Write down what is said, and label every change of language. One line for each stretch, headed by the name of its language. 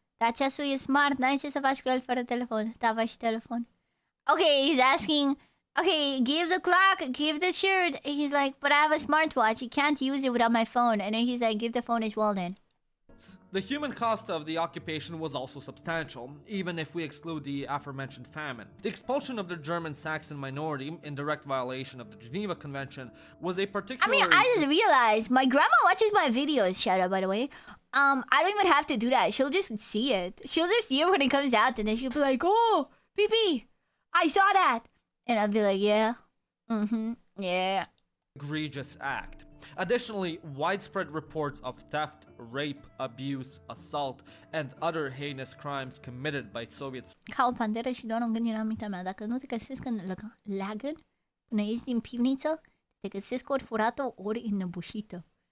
Romanian: Dar ceasul e smart, n-ai ce să faci cu el fără telefon. Tava și telefon.
English: Okay, he's asking, okay, give the clock, give the shirt. He's like, but I have a smartwatch. You can't use it without my phone. And then he's like, give the phone as well then. The human cost of the occupation was also substantial, even if we exclude the aforementioned famine. The expulsion of the German Saxon minority, in direct violation of the Geneva Convention, was a particularly... I mean, I just realized my grandma watches my videos, shout out by the way. I don't even have to do that. She'll just see it. She'll just see it when it comes out, and then she'll be like, oh, PP, I saw that. And I'll be like, yeah. Yeah. Egregious act. Additionally, widespread reports of theft, rape, abuse, assault, and other heinous crimes committed by Soviets.
Romanian: Ca o panteră și doar un gând era în mintea mea. Dacă nu te găsesc în leagăn, până ieși din pivniță, te găsesc ori furată, ori înnăbușită.